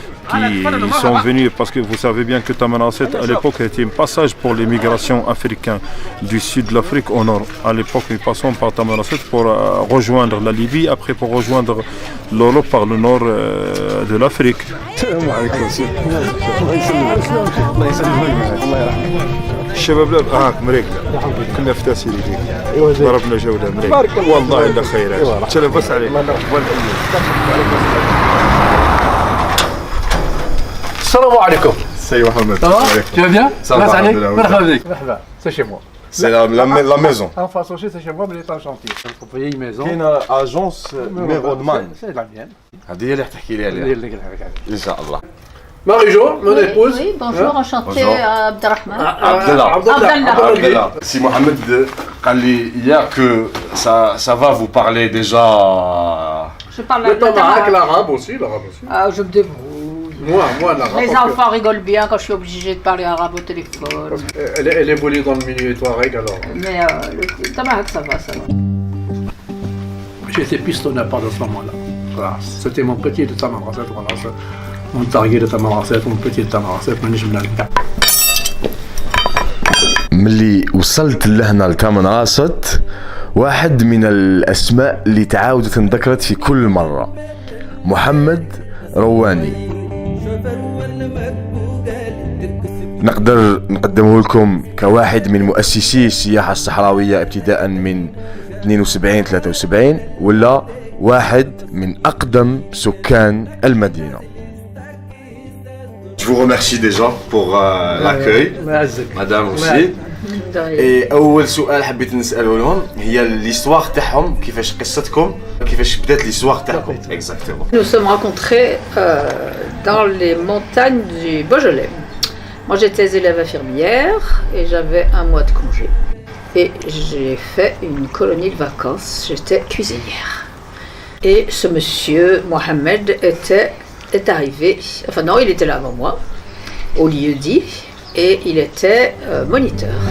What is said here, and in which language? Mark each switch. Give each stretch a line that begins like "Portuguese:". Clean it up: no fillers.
French: qui sont venus, parce que vous savez bien que Tamanrasset à l'époque était un passage pour les migrations africaines du sud de l'Afrique au nord. À l'époque, nous passons par Tamanrasset pour rejoindre la Libye, après pour rejoindre l'Europe par le nord de l'Afrique.
Arabic: الشباب هاك مريقنا كنا في تاسيري فيك ضربنا جوله مريق والله الا خيرات تلبس عليك السلام عليكم. سي محمد
French: Tu vas bien? Ça عليك
Arabic: مرحبا بك. مرحبا.
French: C'est chez moi. C'est la maison. En face aussi, c'est chez moi, mais il est en chantier. On peut payer une maison.
Arabic: كاينه اجونس ميرودمان.
French: C'est la mienne.
Arabic: هذه هي اللي تحكي لي عليها ان شاء الله.
French: Marie-Jo, mon épouse. Oui, bonjour, enchanté Abdelrahman. Abdallah. Si Mohamed
Arabic: قال لي
French: hier que ça va vous parler déjà. Je parle l'arabe aussi, Ah, je me débrouille. Moi, l'arabe. Les enfants rigolent bien quand je suis obligée de parler arabe au téléphone. Elle évolue dans le milieu touareg alors. Mais le Tamarak, ça va. J'étais pistonnaire à ce moment-là. Voilà. C'était mon petit de Tamanrasset. Voilà. Mon target de Tamanrasset, mon petit de Tamanrasset,
Arabic: مانيش من هكا. ملي وصلت لهنا لتامنراسset واحد من الاسماء اللي تعاودت انذكرت في كل مره محمد رواني. نقدر نقدمه لكم كواحد من مؤسسي السياحه الصحراويه ابتداء من 72 73 ولا واحد من اقدم سكان المدينه.
French: Je vous remercie déjà pour l'accueil, madame aussi.
Arabic: Et أول سؤال حبيت نسأله لهم هي l'histoire تاعهم كيفاش قصتكم كيفاش بدات l'histoire تاعكم exactement.
French: Nous sommes rencontrés dans les montagnes du Beaujolais. Moi j'étais élève infirmière et j'avais un mois de congé. Et j'ai fait une colonie de vacances, j'étais cuisinière. Et ce monsieur, Mohamed, est arrivé, enfin non, il était là avant moi, au lieu-dit, et il était moniteur.